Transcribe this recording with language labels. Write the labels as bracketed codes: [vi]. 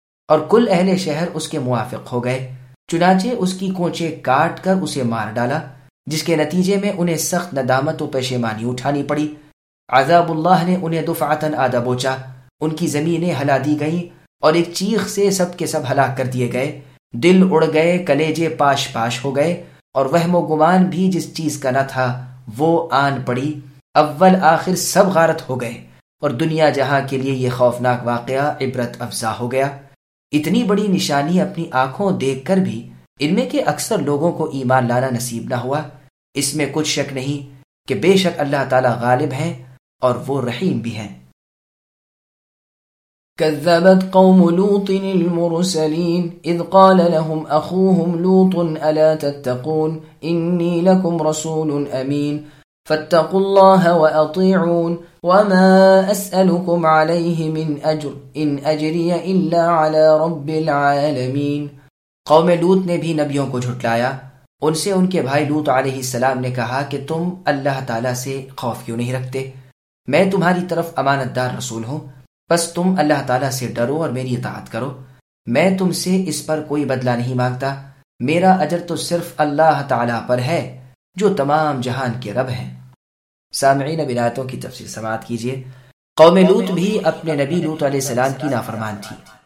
[ur] اور کل اہل شہر اس کے موافق ہو گئے، چنانچہ اس کی کونچے کاٹ کر اسے مار ڈالا، جس کے نتیجے میں انہیں سخت ندامت و پشیمانی اٹھانی پڑی۔ عذاب اللہ نے انہیں دفعتاً آدھا بوچا، ان کی زمینیں ہلا دی گئیں اور ایک چیخ سے سب کے سب ہلاک کر دیے گئے۔ دل اڑ گئے، کلیجے پاش پاش ہو گئے، اور وہم و گمان بھی جس چیز کا نہ تھا وہ آن پڑی۔ اول آخر سب غارت ہو گئے اور دنیا جہاں کے لیے یہ خوفناک واقعہ عبرت افزا ہو گیا۔ اتنی بڑی نشانی اپنی آنکھوں دیکھ کر بھی ان میں کے اکثر لوگوں کو ایمان لانا نصیب نہ ہوا۔ اس میں کچھ شک نہیں کہ بے شک اللہ تعالی غالب ہیں اور وہ رحیم بھی ہیں۔ [ar] كذبت قوم لوط المرسلين إذ قال لهم أخوهم لوط ألا تتقون إني لكم رسول أمين فاتقوا الله وأطيعون وما أسألكم عليه من أجر إن أجري إلا على رب العالمين۔ [ur] قوم لوط نے بھی نبیوں کو جھٹلایا، ان سے ان کے بھائی لوط علیہ السلام نے کہا کہ تم اللہ تعالیٰ سے خوف کیوں نہیں رکھتے، میں تمہاری طرف امانت دار رسول ہوں، بس تم اللہ تعالیٰ سے ڈرو اور میری اطاعت کرو، میں تم سے اس پر کوئی بدلہ نہیں مانگتا، میرا اجر تو صرف اللہ تعالیٰ پر ہے جو تمام جہان کے رب ہیں۔ سامعین ابن آیتوں کی تفسیر سماعت کیجئے۔ قوم لوط بھی اپنے نبی لوط علیہ السلام کی نافرمان تھی،